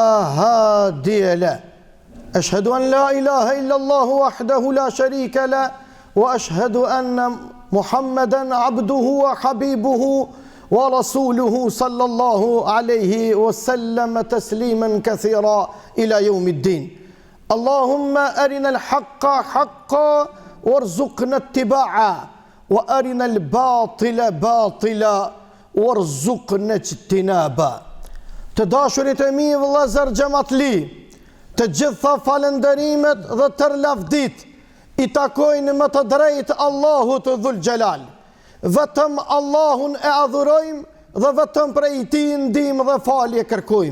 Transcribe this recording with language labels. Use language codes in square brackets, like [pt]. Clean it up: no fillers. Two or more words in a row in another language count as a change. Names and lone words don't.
[ar] هادي له أشهد أن لا إله إلا الله وحده لا شريك له وأشهد أن محمدا عبده وحبيبه ورسوله صلى الله عليه وسلم تسليما كثيرا إلى يوم الدين اللهم أرنا الحق حقا وارزقنا اتباعه وأرنا الباطل باطلا وارزقنا اجتنابه. [sq] Të dashurit e mi vëllezër xhamatli, të gjitha falënderimet dhe tër lavdit i takojnë më të drejtë Allahut Dhul Gjelal. Vetëm Allahun e adhurojmë dhe vetëm prej tij ndihmë dhe falje kërkojmë.